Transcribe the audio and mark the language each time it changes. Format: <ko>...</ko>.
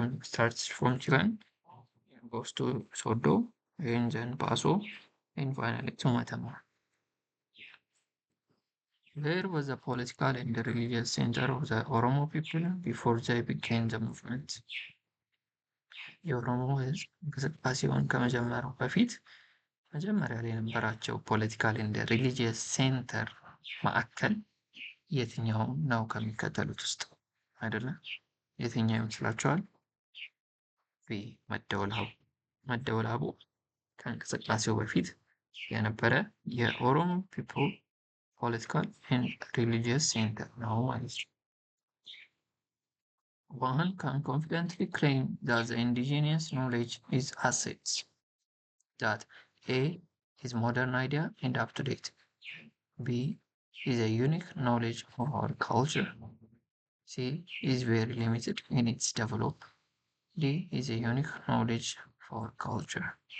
<en>Starts from Jan, goes to Sodo, and then Baso, and finally to Metalma. Where was the political and the religious center of the Oromo people before they became the movement?</en> <am>የኦሮሞ ህዝብ እንቅስቃሴውን ከመጀመሩ በፊት መጀመሪያ ላይ የነበራቸው ፖለቲካል ኤንድ ሪሊጂየስ ሴንተር ማዕከል የትኛው ነው ከሚከተሉት ውስጥ? አይደለም የትኛው ይመስላችኋል? ቢ መደወላቡ። መደወላቡ ከእንቅስቃሴው በፊት የነበረ የኦሮሞ ፒፕል ፖለቲካል ኤንድ ሪሊጂየስ ሴንተር ነው ማለት ነው።</am> <en>One can confidently claim that the indigenous knowledge is assets. That A is modern idea and up to date. B is a unique knowledge of our culture. C is very limited in its development. D is a unique knowledge for culture.</en>